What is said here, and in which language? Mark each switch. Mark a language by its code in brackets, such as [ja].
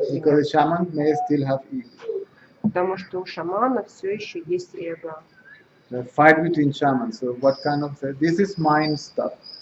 [en] because the shaman may still have ego. [ru] Потому что у шамана все еще есть эго. [en] The fight between shamans. So what kind of this is mind stuff.